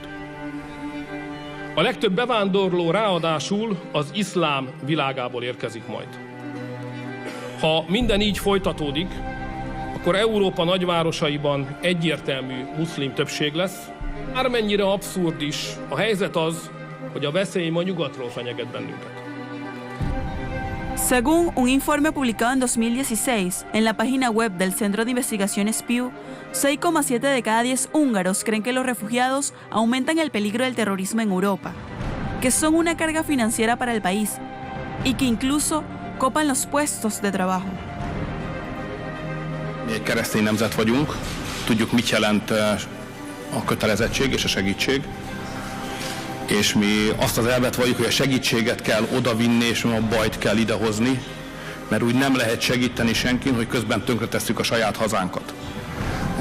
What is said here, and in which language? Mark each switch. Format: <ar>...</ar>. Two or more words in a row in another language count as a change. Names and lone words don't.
<hu>A legtöbb bevándorló ráadásul az iszlám világából érkezik majd. Ha minden így folytatódik, akkor Európa nagyvárosaiban egyértelmű muszlim többség lesz. Bármennyire abszurd is, a helyzet az, hogy a veszély ma nyugatról fenyeget bennünket.</hu> <es>Según un informe publicado en 2016 en la página web del Centro de Investigaciones Pew, 6,7 de cada 10 húngaros creen que los refugiados aumentan el peligro del terrorismo en Europa, que son una carga financiera para el país y que incluso copan los puestos de trabajo.</es> <hu>Mi egy keresztény nemzet vagyunk, tudjuk mit jelent a kötelezettség és a segítség, és mi azt az elvet valljuk, hogy a segítséget kell odavinni, és a bajt kell idehozni, mert úgy nem lehet segíteni senkin, hogy közben tönkretesszük a saját hazánkat.</hu>